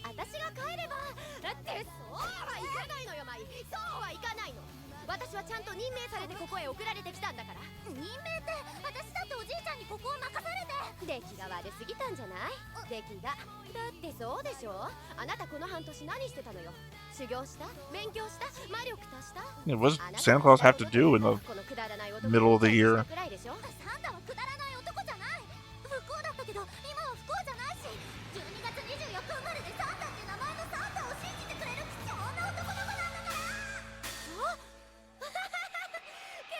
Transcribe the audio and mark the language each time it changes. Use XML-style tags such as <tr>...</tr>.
<ja>私が帰れば、だってそうはいかないのよ、マイ。そうはいかないの。私はちゃんと任命されてここへ送られてきたんだから。任命って、私だっておじいちゃんにここを任されて。出来が悪すぎたんじゃない？出来が。だってそうでしょ？あなたこの半年何してたのよ？修行した？勉強した？魔力足した？</ja> <en>Yeah, what does Santa Claus have to do in the middle of the year?</en> <ja>サンタはくだらない男じゃない。不幸だったけど、今は不幸じゃないし、12月24日生まれでサンタって名前のサンタを信じてくれる貴重な男の子なんだから。そう？傑作！クリスマス生まれで名前がサンタ。</ja>